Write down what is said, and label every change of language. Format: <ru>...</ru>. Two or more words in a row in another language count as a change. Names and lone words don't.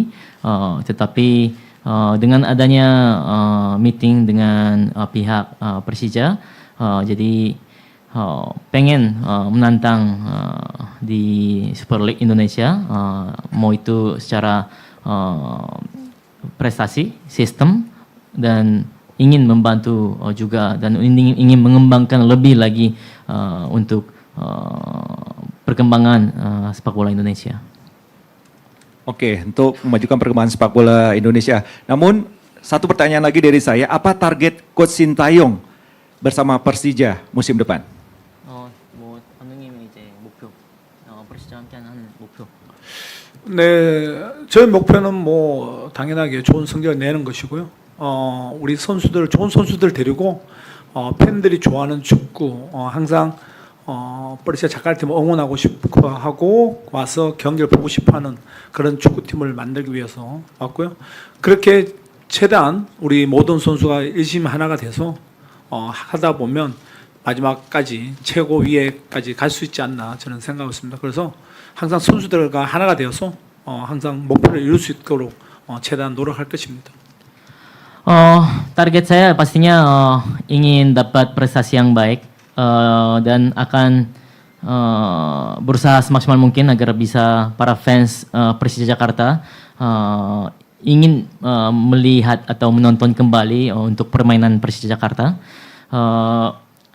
<id>Tetapi dengan adanya meeting dengan pihak Persija, jadi pengen menantang di Super League Indonesia, mau itu secara prestasi, sistem, dan ingin membantu juga, dan ingin mengembangkan lebih lagi untuk perkembangan sepak bola Indonesia. Oke, untuk memajukan perkembangan sepak bola Indonesia. Namun satu pertanyaan lagi dari saya, apa target Coach Sintayong bersama Persija musim depan?</id> <ko>네, 저희 목표는 뭐 당연하게 좋은 성적을 내는 것이고요. 우리 선수들, 좋은 선수들 데리고 팬들이 좋아하는 축구, 항상 버르시아 자카르타팀을 응원하고 싶어 하고 와서 경기를 보고 싶어하는 그런 축구팀을 만들기 위해서 왔고요. 그렇게 최대한 우리 모든 선수가 열심히 하나가 돼서 하다 보면 마지막까지 최고 위에까지 갈 수 있지 않나 저는 생각하고 있습니다. k래서 항상 선수들과 하나가 되어서 항상 목표를 이룰 수 있도록 최대한 노력할 것입니다.</ko> <id>Target saya pastinya ingin dapat prestasi yang baik, dan akan berusaha semaksimal mungkin agar bisa para fans Persija Jakarta ingin melihat atau menonton kembali untuk permainan Persija Jakarta.</id>